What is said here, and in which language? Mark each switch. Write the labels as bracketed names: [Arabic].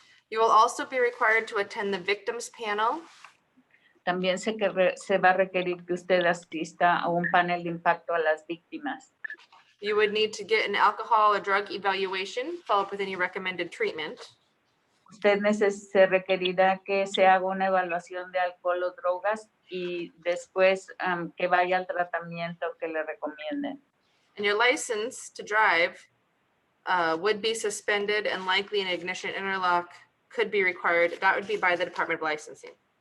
[English] You will also be required to attend the victims panel. [Spanish] También se va a requerir que usted asista a un panel de impacto a las víctimas. [English] You would need to get an alcohol or drug evaluation, followed with any recommended treatment. [Spanish] Usted se requerirá que se haga una evaluación de alcohol o drogas y después que vaya al tratamiento que le recomienden. [English] And your license to drive would be suspended and likely an ignition interlock could be required. That would be by the Department of Licensing.